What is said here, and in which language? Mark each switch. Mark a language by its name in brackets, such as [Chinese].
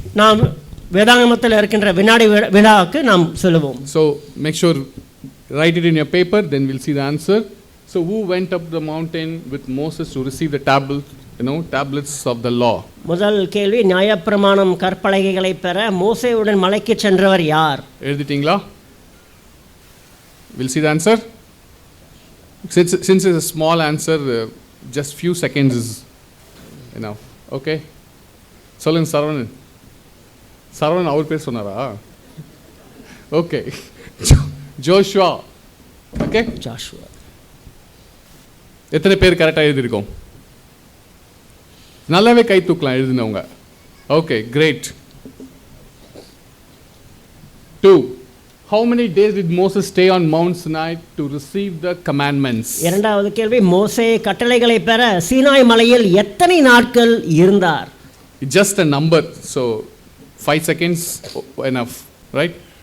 [Tamil] நாம் வேதாகமத்தில் இருக்கின்ற வினாடி வினாவுக்கு நாம் சொல்லுவோம். [English] So make sure write it in your paper, then we'll see the answer. So who went up the mountain with Moses to receive the tablets of the law? [Tamil] முதல் கேள்வி, நியாயப்பிரமாணம் கற்பலகைகளை பெற மோசேயுடன் மலைக்கு சென்றவர் யார்? எழுதிட்டீங்களா? [English] We'll see the answer. Since it's a small answer, just few seconds is enough. [Tamil] Okay. சொல்லுங்க சரவணன் அவர் பேர் சொன்னாரா? ஓகே. ஜோஷுவா. ஓகே. ஜாஷுவா. எத்தனை பேர் கரெக்டாக எழுதியிருக்கோம்? நல்லாவே கை தூக்கலாம் எழுதினவங்க. Okay, great. 2. [English] How many days did Moses stay on Mount Sinai to receive the commandments? [Tamil] இரண்டாவது கேள்வி, மோசே கட்டளைகளை பெற சீனாய் மலையில் எத்தனை நாட்கள் இருந்தார்? [English] It's just a number, so 5 seconds enough, right?